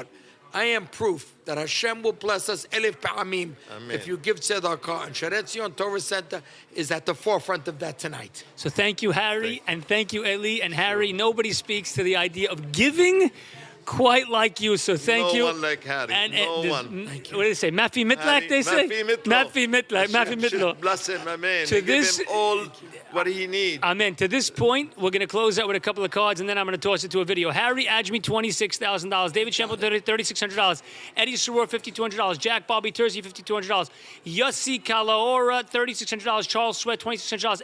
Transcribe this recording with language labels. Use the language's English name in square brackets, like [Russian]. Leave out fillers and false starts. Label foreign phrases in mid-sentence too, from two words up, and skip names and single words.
[English] I am proof that Hashem will bless us [Hebrew] אלף פעמים [English] if you give tzedakah, and Shaare Zion Torah Center is at the forefront of that tonight. So thank you, Harry, and thank you, Eli. And Harry, nobody speaks to the idea of giving quite like you, so thank you. No one like Harry. And, no one. What do they say? [Arabic] ما في مثلك, [English] they say? [Arabic] ما في مثلك. ما في مثلك. [English] Bless him, amen. To Give him all what he needs. Amen. To this point, we're going to close out with a couple of cards, and then I'm going to toss it to a video. Harry Ajmi, $26,000. David Shampo, $3,600. Eddie Soror, $5,200. Jack Bobby Terzi, $5,200. Yossi Kalaora, $3,600. Charles Sweat, $2,600.